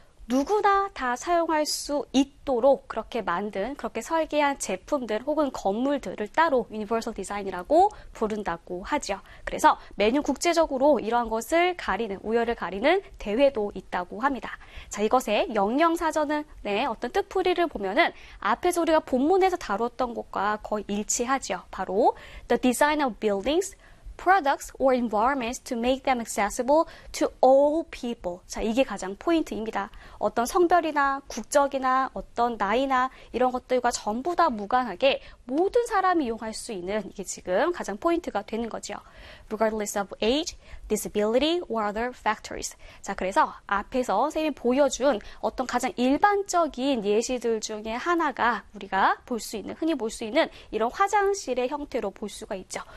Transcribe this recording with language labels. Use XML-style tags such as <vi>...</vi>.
<ko>누구나 다 사용할 수 있도록 그렇게 만든, 그렇게 설계한 제품들 혹은 건물들을 따로 유니버설 디자인이라고 부른다고 하죠. 그래서 매년 국제적으로 이러한 것을 가리는, 우열을 가리는 대회도 있다고 합니다. 자, 이것의 영영사전의 어떤 뜻풀이를 보면은 앞에서 우리가 본문에서 다루었던 것과 거의 일치하죠.</ko> <en>바로 The design of buildings, products or environments to make them accessible to all people.</en> <ko>자, 이게 가장 포인트입니다. 어떤 성별이나 국적이나 어떤 나이나 이런 것들과 전부 다 무관하게 모든 사람이 이용할 수 있는 이게 지금 가장 포인트가 되는 거죠.</ko> <en>Regardless of age, disability or other factors.</en> <ko>자, 그래서 앞에서 선생님이 보여준 어떤 가장 일반적인 예시들 중에 하나가 우리가 볼수 있는, 흔히 볼수 있는 이런 화장실의 형태로 볼 수가 있죠.</ko>